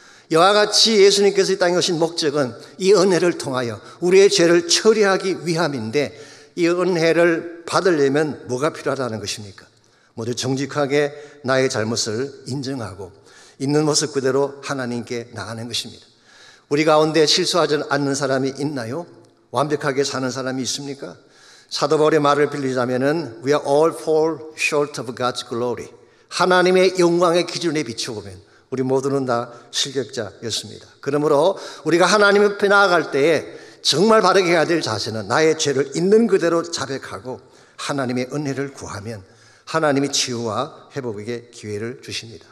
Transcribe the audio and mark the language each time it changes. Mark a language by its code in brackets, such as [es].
[ko] 이와 같이 예수님께서 이 땅에 오신 목적은 이 은혜를 통하여 우리의 죄를 처리하기 위함인데, 이 은혜를 받으려면 뭐가 필요하다는 것입니까? 모두 정직하게 나의 잘못을 인정하고 있는 모습 그대로 하나님께 나가는 것입니다. 우리 가운데 실수하지 않는 사람이 있나요? 완벽하게 사는 사람이 있습니까? 사도 바울의 말을 빌리자면은 [en] We are all fall short of God's glory. [ko] 하나님의 영광의 기준에 비추어보면 우리 모두는 다 실격자였습니다. 그러므로 우리가 하나님 앞에 나아갈 때에 정말 바르게 해야 될 자세는 나의 죄를 있는 그대로 자백하고 하나님의 은혜를 구하면 하나님이 치유와 회복의 기회를 주십니다.